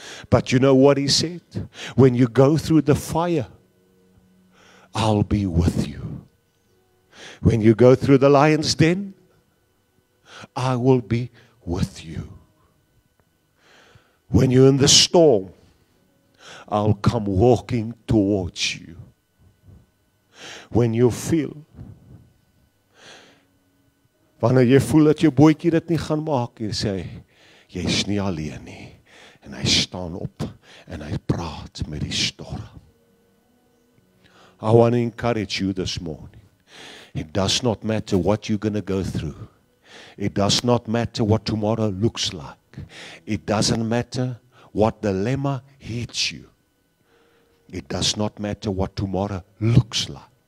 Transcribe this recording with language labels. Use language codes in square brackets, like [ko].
[en] But you know what he said? When you go through the fire, I'll be with you. When you go through the lion's den, I will be with you. When you're in the storm, I'll come walking towards you. When you feel, [af] wanneer jy voel dat jou bootjie dit nie gaan maak, jy sê, jy's nie alleen nie. En hy staan op en hy praat met die storm. [en] I want to encourage you this morning. It does not matter what you're going to go through. It does not matter what tomorrow looks like. It doesn't matter what dilemma hits you. It does not matter what tomorrow looks like.